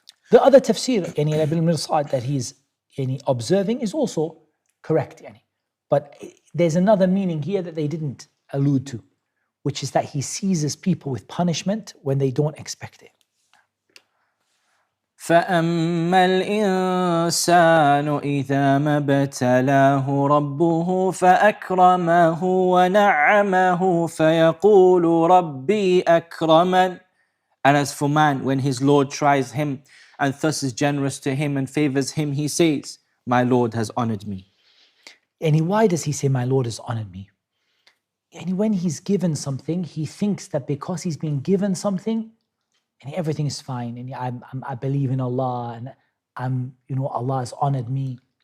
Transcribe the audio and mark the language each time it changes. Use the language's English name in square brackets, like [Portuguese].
[English] The other tafsir, bil-mirsad, that he's observing is also correct. But there's another meaning here that they didn't allude to, which is that He seizes people with punishment when they don't expect it. [Arabic] فأما الإنسان إذا ما ابتلاه ربه فأكرمه ونعمه فيقول ربي أكرمن. [English] And as for man, when his Lord tries him and thus is generous to him and favors him, he says, my Lord has honored me. And why does he say, my Lord has honored me? And when he's given something, he thinks that because he's been given something, and everything is fine, and I believe in Allah, and Allah has honored me.